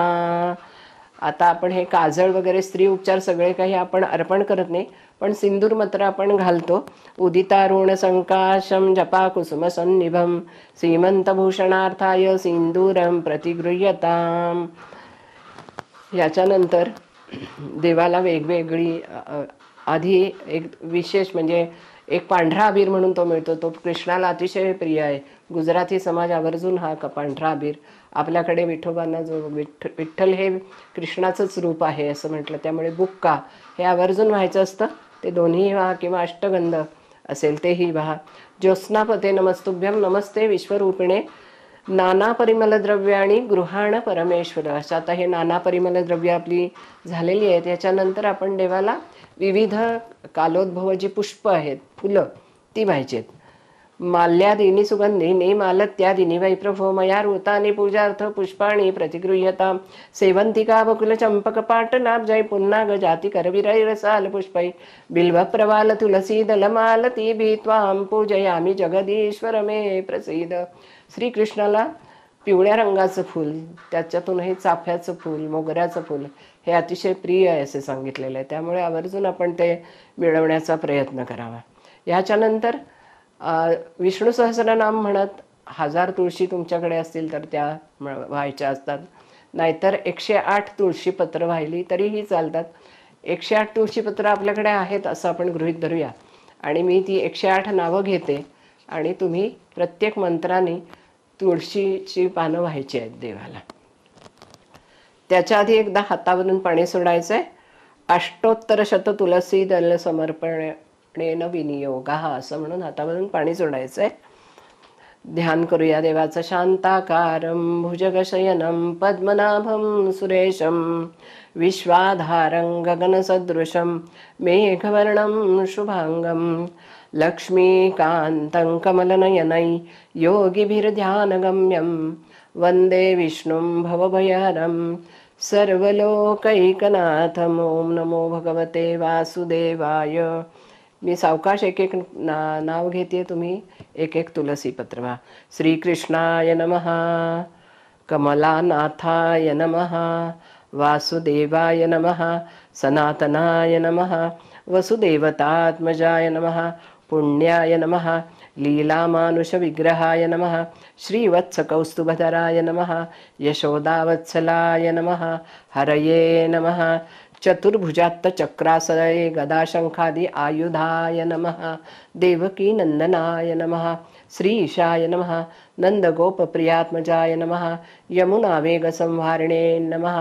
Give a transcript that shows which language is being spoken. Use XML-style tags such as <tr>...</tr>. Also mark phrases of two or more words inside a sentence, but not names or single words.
<mr>आता आपण हे काजळ वगैरे स्त्री उपचार सगळे काही आपण अर्पण करत नाही, पण सिंदूर मात्र आपण घालतो.</mr> <sa>उदितारुण संकाशम जपा कुसुम सन्निभम श्रीमंतभूषणार्थाय सिंदूरम प्रतिगृह्यताम.</sa> <mr>याच्यानंतर देवाला वेगवेगळी आधी एक विशेष म्हणजे एक पांढरा अबीर म्हणून तो मिळतो. तो कृष्णाला अतिशय प्रिय आहे. गुजराती समाज आवर्जून हा पांढरा अबीर आपल्याकडे विठोबांना जो विठ्ठल हे कृष्णाचंच रूप आहे असं म्हटलं, त्यामुळे बुक्का हे आवर्जून व्हायचं असतं. ते दोन्ही व्हा किंवा अष्टगंध असेल तेही व्हा.</mr> <sa>ज्योत्स्नापते नमस्तुभ्यम नमस्ते विश्वरूपिणे नाना परिमल द्रव्याणी गृहाण परमेश्वर.</sa> <mr>अशा आता हे नाना परिमल द्रव्य आपली झालेली आहेत. याच्यानंतर आपण देवाला विविध कालोद्भव जी पुष्प आहेत फुलं ती व्हायची आहेत.</mr> <sa>माल्यादिनी सुगंधिनी मालत्यादिनी वै प्रभो मया ऋतानि पूजार्थ पुष्पाणि प्रतिगृह्यतां. सेवंतिका बकुल चंपक पाटलाब्जै पुन्नाग जाति करविरैरसाल पुष्पै बिल्वप्रवाल तुलसी दलमालती भी त्वां पूजयामि जगदीश्वर मे प्रसीद.</sa> <mr>श्रीकृष्णाला पिवळ्या रंगाचं फूल, त्याच्यातूनही चाफ्याचं फूल, मोगऱ्याचं फूल हे अतिशय प्रिय आहे असे सांगितलेलं आहे. त्यामुळे आवर्जून आपण ते मिळवण्याचा प्रयत्न करावा. ह्याच्यानंतर विष्णू सहस्रनाम म्हणत 1000 तुळशी तुमच्याकडे असतील तर त्या व्हायच्या असतात. नाहीतर 108 तुळशीपत्र वाहिली तरीही चालतात. 108 तुळशीपत्र आपल्याकडे आहेत असं आपण गृहीत धरूया आणि मी ती 108 नावं घेते आणि तुम्ही प्रत्येक मंत्राने तुळशीची पानं व्हायची आहेत देवाला. त्याच्या आधी एकदा हातावरून पाणी सोडायचं आहे.</mr> <sa>अष्टोत्तर शत तुलसी दल समर्पणेन विनियोगा</sa> <mr>असं म्हणून हातावरून पाणी सोडायचं आहे. ध्यान करूया देवाचं.</mr> <sa>शांताकारं भुजगशयनं पद्मनाभं सुरेशं विश्वाधारं गगनसदृशं मेघवर्णं शुभांगं लक्ष्मीकान्तं कमलनयनै योगिभिर्ध्यानगम्यं वंदे विष्णुं भवभयहरं सर्वलोकैकनाथम्. ओम नमो भगवते वासुदेवाय.</sa> <mr>मी सावकाश एक एक नाव घेते, तुम्ही एक एक तुलसी पत्र वा.</mr> <sa>श्रीकृष्णाय नमः, कमलानाथाय नमः, वासुदेवाय नमः, सनातनाय नमः, वसुदेवतात्मजाय नमः, पुण्याय नमः, लीलामानुषविग्रहाय नमः, श्रीवत्सकौस्तुभधराय नमः, यशोदावत्सलाय नमः, हरये नमः, चतुर्भुजात्तचक्रासये गदाशङ्खादि आयुधाय नमः, देवकीनन्दनाय नमः, श्रीशाय नमः, नन्दगोपप्रियात्मजाय नमः, यमुनावेगसंहारिणे नमः,</sa>